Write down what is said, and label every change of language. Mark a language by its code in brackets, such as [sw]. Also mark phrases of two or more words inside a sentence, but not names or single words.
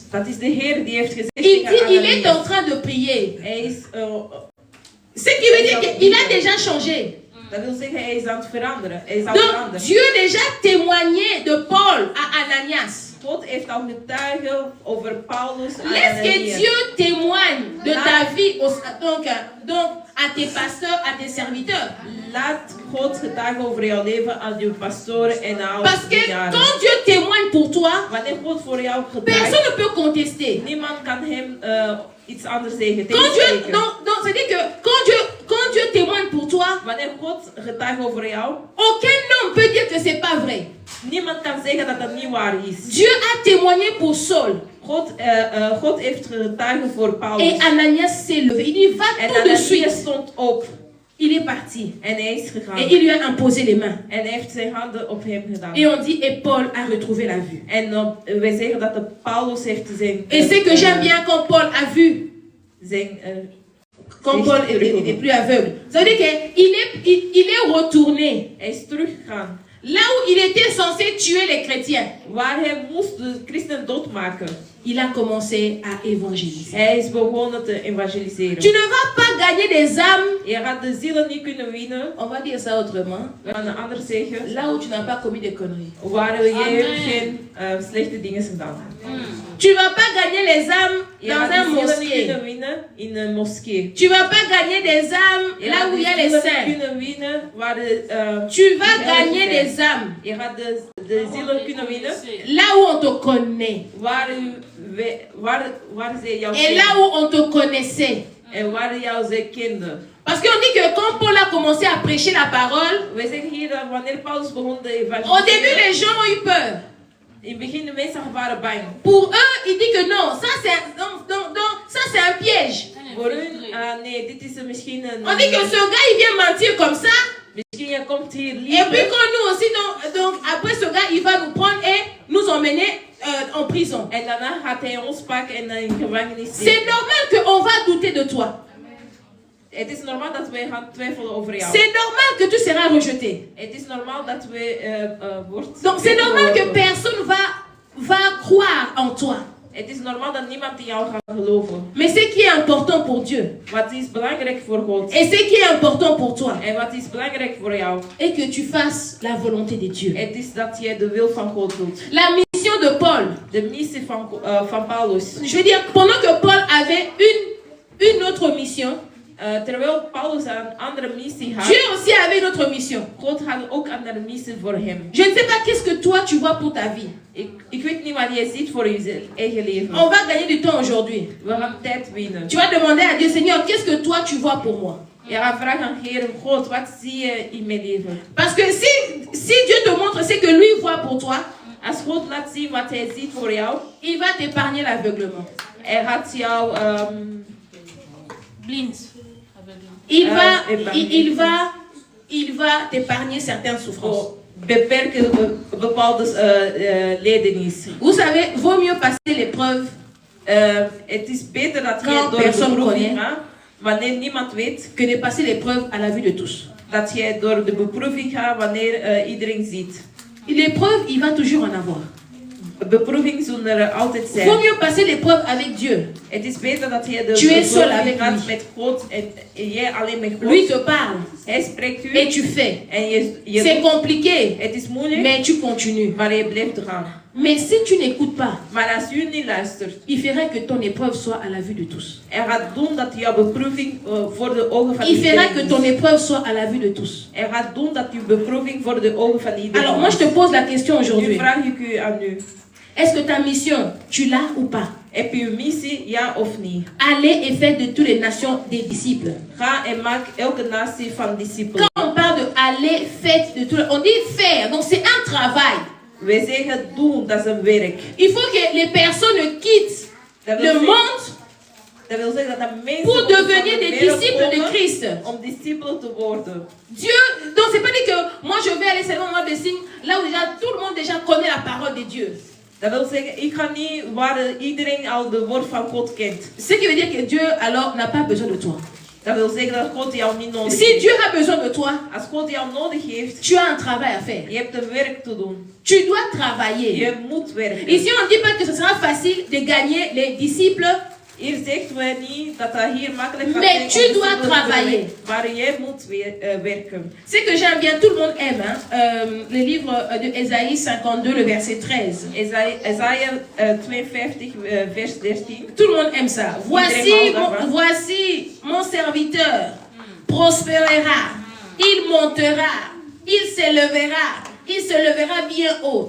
[nl] dat is de Heer die heeft gezegd [fr] Il [nl] tegen dit, [fr] il est Ananias. en train de prier. [nl] Hij is, [fr] Ce qui veut dire qu'il a déjà changé. [nl] dat wil zeggen, hij is aan het veranderen. Hij is aan het [fr] Donc, [nl] veranderen. [fr] Dieu déjà témoigné de Paul à Ananias. [nl] God heeft al getuigen over Paulus aan [fr] Laisse que [nl] Ananias. [fr] Dieu témoigne de ta vie donc à tes pasteurs, à tes serviteurs. [nl] Laat God getuigen over jouw leven aan uw pastoren en aan [fr] Parce [nl] uw [fr] que [nl] dienaren. [fr] quand Dieu témoigne pour toi, [nl] Wanneer God voor jou getuigt, [fr] personne ne peut contester. [nl] niemand kan hem iets anders zeggen. [fr] Quand Dieu, [nl] tegenspreken. [fr] donc c'est-à-dire que quand Dieu témoigne pour toi, [nl] Wanneer God getuigt over jou, [fr] aucun homme peut dire que c'est pas vrai. [nl] niemand kan zeggen dat dat niet waar is. [fr] Dieu a témoigné pour Saul. [nl] God heeft getuigen voor Paulus. [fr] Et Ananias s'est levé. Il dit, va [nl] En [fr] tout de suite. [nl] Ananias stond op. [fr] il est parti. [nl] En hij is gegaan. [fr] Et il lui a imposé les mains. [nl] En hij heeft zijn handen op hem gedaan. [fr] Et on dit, et Paul a retrouvé la vue. [nl] En wij zeggen dat de Paulus heeft zijn... [fr] Et c'est que j'aime bien quand Paul a vu. [nl] Zijn... [fr] Quand Paul est plus aveugle. Ça veut dire qu'il est retourné. [nl] Hij is teruggegaan. [fr] Là où il était censé tuer les chrétiens. [nl] Waar hij moest de christenen doodmaken. [fr] Il a commencé à évangéliser. [nl] Hij is begonnen te evangeliseren. [fr] Tu ne vas pas gagner des âmes. [nl] Je gaat de zielen niet kunnen winnen. [fr] On va dire ça autrement. [nl] We gaan het anders zeggen. [fr] Là où tu n'as pas commis de conneries. [nl] Waar je geen slechte dingen gedaan hebt. [fr] Tu vas pas gagner les âmes dans un mosquée. [nl] Kunnen winnen in een moskee. [fr] Tu vas pas gagner des âmes là où il y a les saints. [nl] Kunnen winnen waar [fr] tu vas gagner des âmes. [nl] Je gaat de zielen kunnen winnen. [fr] Là où on te connaît. [nl] Waar ze jou [fr] et là où on te connaissait. [nl] En waar jou ze kenden. [fr] Parce qu'on dit que quand Paul a commencé à prêcher la parole, [nl] we zeggen hier dat wanneer Paulus begon te evangeliseren. [fr] Au début les gens ont eu peur. [nl] In het begin de mensen waren bang. [fr] Pour eux, il dit que non, ça c'est un piège. [nl] Voor hun, nee, dit is misschien een... [fr] On dit que ce gars il vient mentir comme ça. [nl] Misschien je komt hier liegen. [fr] Et puis quand nous aussi, donc après ce gars il va nous prendre et nous emmener en prison. [nl] En daarna gaat hij ons pakken en in gevangenis. [fr] C'est normal qu'on va douter de toi. [nl] Het is normaal dat wij gaan twijfelen over jou. [fr] C'est normal que tu seras rejeté. [nl] Het is normaal dat we [fr] donc c'est normal que personne va croire en toi. [nl] Het is normaal dat niemand in jou gaat geloven. [fr] Mais ce qui est important pour Dieu. [nl] Wat is belangrijk voor God. [fr] Et ce qui est important pour toi. [nl] En wat is belangrijk voor jou. [fr] Et que tu fasses la volonté de Dieu. [nl] Het is dat je de wil van God doet. [fr] La mission de Paul. [nl] De missie van Paulus. [fr] Je veux dire, pendant que Paul avait une autre mission. [nl] Terwijl Paulus een andere missie had. [fr] Dieu aussi avait une autre mission. [nl] God had ook een andere missie voor hem. [fr] Je ne sais pas qu'est-ce que toi tu vois pour ta vie. [nl] Ik weet niet wat jij ziet voor je eigen leven. [fr] On va gagner du temps aujourd'hui. [nl] We gaan tijd winnen. [fr] Tu vas demander à Dieu, Seigneur, qu'est-ce que toi tu vois pour moi? [nl] Je gaat vragen aan Heer God, wat zie je in mijn leven? [fr] Parce que si Dieu te montre ce que lui voit pour toi, [nl] als God laat zien wat hij ziet voor jou, [fr] il va t'épargner l'aveuglement. [nl] Hij gaat jou blind. [fr] Il va t'épargner certaines souffrances. [nl] Beperken bepaalde lijdenis. [fr] Vous savez, vaut mieux passer l'épreuve. [nl] Het is beter dat je door de beproeving gaat, wanneer niemand weet, [fr] que de passer l'épreuve à la vue de tous. [nl] Dat je door de beproeving gaat wanneer iedereen ziet. [fr] L'épreuve, il va toujours en avoir. [nl] Beproeving zullen er altijd zijn. [fr] Vaut mieux passer l'épreuve avec Dieu. [nl] Het is beter dat je de [fr] tu es seul avec [nl] gaat met God en jij alleen met God. [fr] Lui te parle. [nl] Hij spreekt u. [fr] Et tu fais. [nl] En [fr] c'est compliqué. [nl] Het is moeilijk. [fr] Mais tu continues. [nl] Maar je blijft gaan. [fr] Mais si tu n'écoutes pas, [nl] maar als u niet luistert, [fr] il faudrait que ton épreuve soit à la vue de tous. [nl] Er gaat doen dat jouw beproeving voor de ogen van iedereen. [fr] Il faudrait que ton épreuve soit à la vue de tous. [nl] Er gaat doen dat uw beproeving voor de ogen van iedereen. [fr] Alors moi je te pose la question aujourd'hui. [nl] Nu vraag ik u aan u. [fr] Est-ce que ta mission, tu l'as ou pas? [nl] Heb je een missie, ja of niet? [fr] Allez et faites de toutes les nations des disciples. [nl] Ga en maak elke natie van discipelen. [fr] Quand on parle de aller, faites de tout, on dit faire, donc c'est un travail. [nl] Wij zeggen doen, dat is een werk. [fr] Il faut que les personnes quittent le monde [nl] dat wil zeggen dat mensen [fr] pour devenir des disciples de Christ. [nl] Om disciples te worden. [fr] Dieu, donc c'est pas dit que moi je vais aller seulement dans des signes là où déjà tout le monde déjà connaît la parole de Dieu. [nl] Dat wil zeggen, ik ga niet waar iedereen al de woord van God kent. [fr] Ce qui veut dire que Dieu alors n'a pas besoin de toi. [nl] Dat wil zeggen dat God jou niet nodig heeft. [fr] Si Dieu a besoin de toi, [nl] als God jou nodig heeft, [fr] tu as un travail à faire. [nl] Je hebt een werk te doen. [fr] Tu dois travailler. [nl] Je moet werken. [fr] Ici on ne dit pas que ce sera facile de gagner les disciples. [nl] Hier zegt we niet dat dat hier makkelijk gaat. [fr] Mais tu dois travailler. [nl] Maar jij moet werken. [fr] C'est que j'aime bien, tout le monde aime, hein? Le livre de Ésaïe 52, le verset 13. [nl] Esaïe 52, vers 13. [fr] Tout le monde aime ça. Voici mon serviteur prospérera, il montera, il se lèvera bien haut.